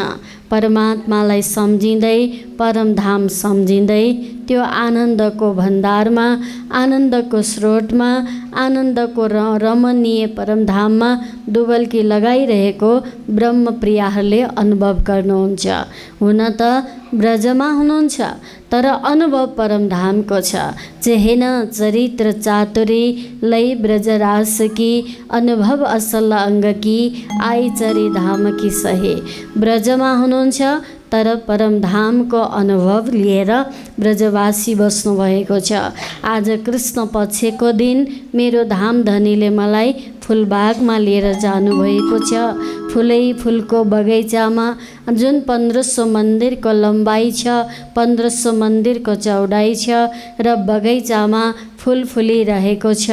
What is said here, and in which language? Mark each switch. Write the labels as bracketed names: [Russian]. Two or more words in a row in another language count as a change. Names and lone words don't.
[Nepali] परमात्मालाई सम्झिँदै, परमधाम सम्झिँदै त्यो आनन्दको भण्डारमा, आनन्दको स्रोतमा, आनन्दको रमणीय परमधाममा डुबल्की लगाइरहेको ब्रह्मप्रियाहरूले अनुभव गर्नुहुन्छ। हुन त ब्रजमा हुनुहुन्छ तर अनुभव परमधामको छ। [Hindi] चेहेन चरित्र चातुरी लय ब्रजरास की, अनुभव असल अङ्ग की, आई चरी धाम की सहे। [Nepali] ब्रजमा हुनुहुन्छ तर परमधामको अनुभव लिएर ब्रजवासी बस्नुभएको छ। आज कृष्ण पक्षको दिन मेरो धाम धनीले मलाई फुलबागमा लिएर जानुभएको छ। फुलै फुलको बगैँचामा जुन 1500 मन्दिरको लम्बाइ छ, 1500 मन्दिरको चौडाइ छ र बगैँचामा फुल फुलिरहेको छ।